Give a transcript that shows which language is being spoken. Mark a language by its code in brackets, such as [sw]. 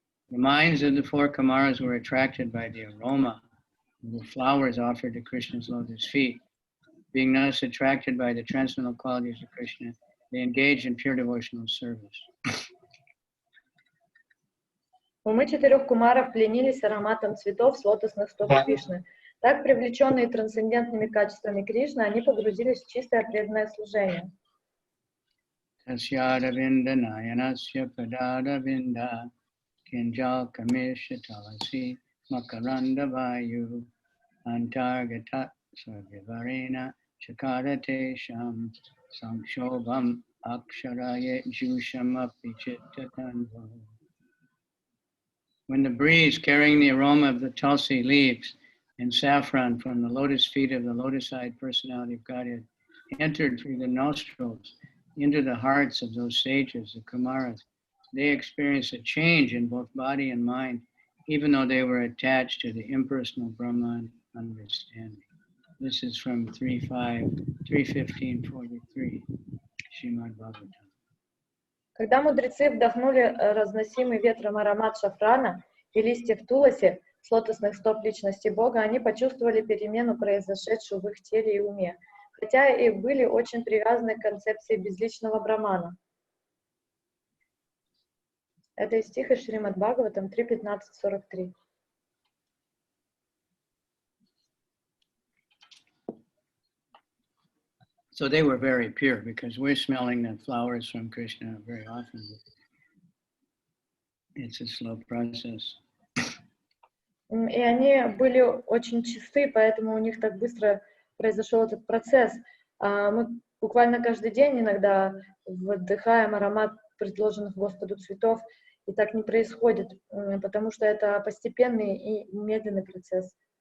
[en] The minds of the four Kumaras were attracted by the aroma of the flowers offered to Krishna's lotus feet. Being thus attracted by the transcendental qualities of Krishna, they engaged in pure devotional service. [ru] Умы четырех кумаров пленились ароматом цветов с лотосных стоп Кришны. Так, привлеченные трансцендентными качествами Кришны, они погрузились в чистое преданное служение. [sa] Tasyadavinda nayanasya padadavinda kinjal kamisha talasi makaranda vayu antargatat sarvivarena chakarate sham samshobham aksharaye jusham apichittatanvo. [en] When the breeze carrying the aroma of the tulsi leaves and saffron from the lotus feet of the lotus-eyed personality of Godhead entered through the nostrils into the hearts of those sages, the Kumaras, they experienced a change in both body and mind, even though they were attached to the impersonal Brahman understanding. This is from 3.15.43, Srimad Bhagavatam. [ru] Когда мудрецы вдохнули разносимый ветром аромат шафрана и листьев туласи с лотосных стоп личности Бога, они почувствовали перемену, произошедшую в их теле и уме, хотя и были очень привязаны к концепции безличного брамана. Это из стиха Шримад Бхагаватам 3.15.43. [en] So they were very pure because we're smelling the flowers from Krishna very often. It's a slow process. [ru] И они были очень чисты, поэтому у них так быстро произошел этот процесс. Мы буквально каждый день иногда вдыхаем аромат предложенных Господу цветов, и так не происходит, потому что это постепенный и медленный процесс.